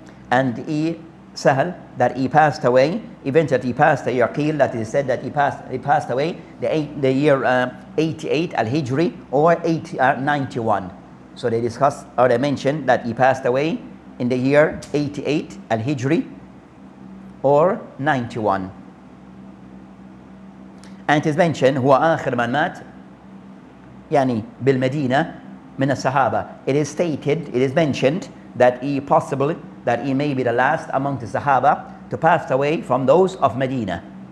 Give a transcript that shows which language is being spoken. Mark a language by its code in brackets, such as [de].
[en] And Sahal, that he passed away, eventually he passed away, Yaqil, that is said that he passed away the year 88 Al-Hijri, or 91. So they discussed, or they mentioned that he passed away in the year 88 Al-Hijri, or 91. [ar] And it is mentioned هو آخر من مات يعني بالمدينة من الصحابة. [en] It is stated, it is mentioned that he may be the last among the Sahaba to pass away from those of Medina.